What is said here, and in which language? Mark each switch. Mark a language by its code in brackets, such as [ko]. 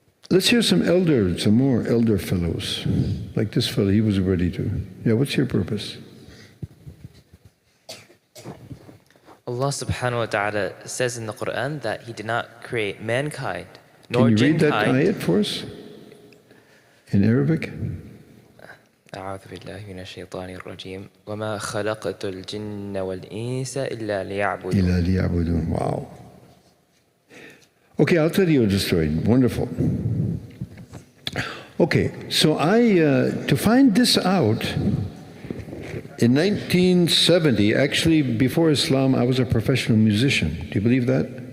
[en] Let's hear some more elder fellows. Like this fellow, he was ready to. Yeah, what's your purpose? Allah subhanahu wa ta'ala says in the Quran that He did not create mankind, nor Can you read that jinkind. ayat for us? In Arabic? [ar] أعوذ بالله من الشيطان الرجيم وما خلقت الجن والإنس إلا ليعبدون. إلا ليعبدون. [en] Wow. Okay, I'll tell you the story. Wonderful. Okay, so to find this out, in 1970, actually before Islam, I was a professional musician. Do you believe that?